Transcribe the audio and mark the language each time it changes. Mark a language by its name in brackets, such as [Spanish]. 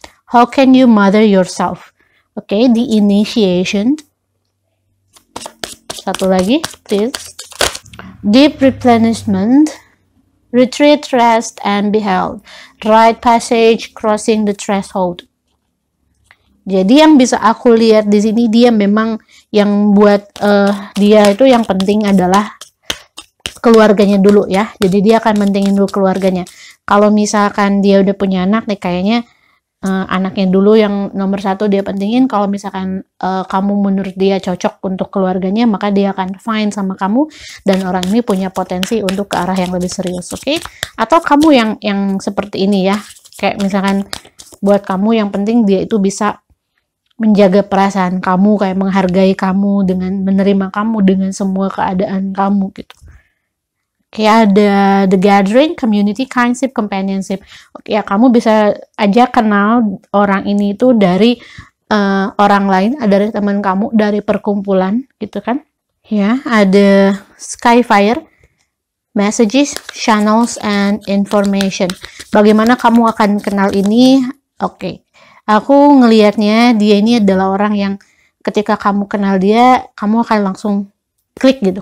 [English] How can you mother yourself? [Indonesian] Oke, [English] the initiation. [Indonesian] Satu lagi, please. Deep replenishment. [English] Retreat, rest, and be held. Rite passage, crossing the threshold. [Indonesian] Jadi yang bisa aku lihat di sini, dia memang yang buat dia itu yang penting adalah keluarganya dulu ya. Jadi dia akan mentingin dulu keluarganya. Kalau misalkan dia udah punya anak nih, kayaknya anaknya dulu yang nomor satu dia pentingin. Kalau misalkan kamu menurut dia cocok untuk keluarganya, maka dia akan fine sama kamu, dan orang ini punya potensi untuk ke arah yang lebih serius, oke? Atau kamu yang seperti ini ya, kayak misalkan buat kamu yang penting dia itu bisa menjaga perasaan kamu, kayak menghargai kamu dengan menerima kamu dengan semua keadaan kamu gitu. Kayak ada the gathering, community, kindship, companionship. Oke, ya kamu bisa aja kenal orang ini itu dari orang lain, dari teman kamu, dari perkumpulan gitu kan. Ya, ada Skyfire, messages, channels, and information. Bagaimana kamu akan kenal ini? Oke. Aku ngelihatnya dia ini adalah orang yang ketika kamu kenal dia, kamu akan langsung klik gitu.